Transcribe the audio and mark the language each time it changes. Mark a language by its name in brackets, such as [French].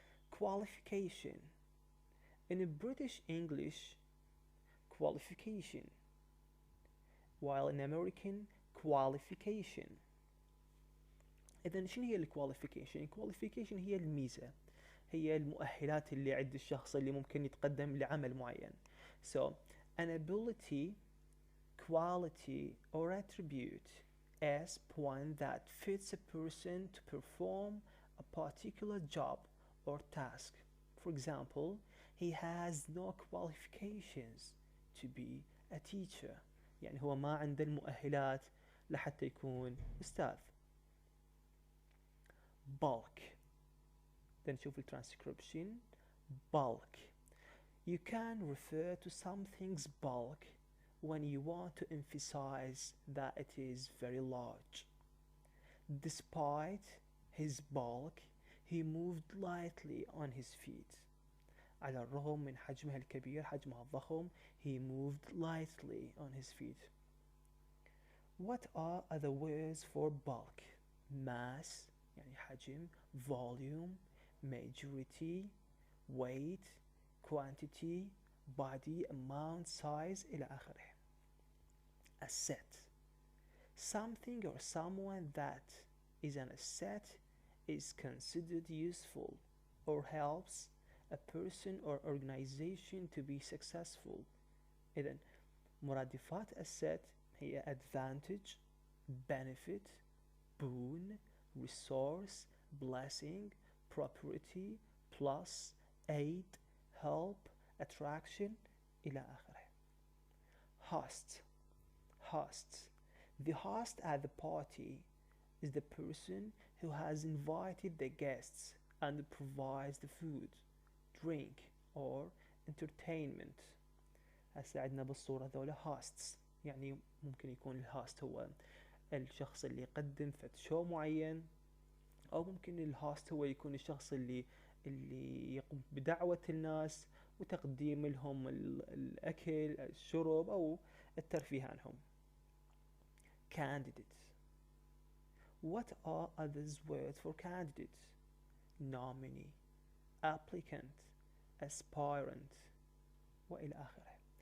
[English] Qualification. In British English, qualification, while in American, qualification. [Arabic] إذن شنو هي الqualification؟ الqualification هي الميزة، هي المؤهلات اللي عند الشخص اللي ممكن يتقدم لعمل معين. [English] So, an ability, quality or attribute as one that fits a person to perform a particular job or task. For example, he has no qualifications to be a teacher. [Arabic] يعني هو ما عنده المؤهلات لحتى يكون أستاذ. [English] bulk. then نشوف transcription. bulk. You can refer to something's bulk when you want to emphasize that it is very large. Despite his bulk, he moved lightly on his feet. [Arabic] على الرغم من حجمه الكبير، حجمه الضخم، [English] he moved lightly on his feet. What are other words for bulk? mass يعني حجم، volume, majority, weight, quantity, body, amount, size إلى آخره. asset. Something or someone that is an asset is considered useful or helps a person or organization to be successful. إذن مرادفات asset هي advantage, benefit, boon, resource, blessing, property, plus, aid, help, attraction إلى آخره. host. hosts. The host at the party is the person who has invited the guests and provides the food, drink or entertainment. [Arabic] هسه عندنا بالصورة ذولا hosts، يعني ممكن يكون الهاست هو الشخص اللي يقدم فد شو معين، أو ممكن الهاست هو يكون الشخص اللي يقوم بدعوة الناس وتقديم لهم الأكل، الشرب أو الترفيه عنهم. [English] candidate. What are others words for candidate? nominee, applicant, aspirant وإلى آخره.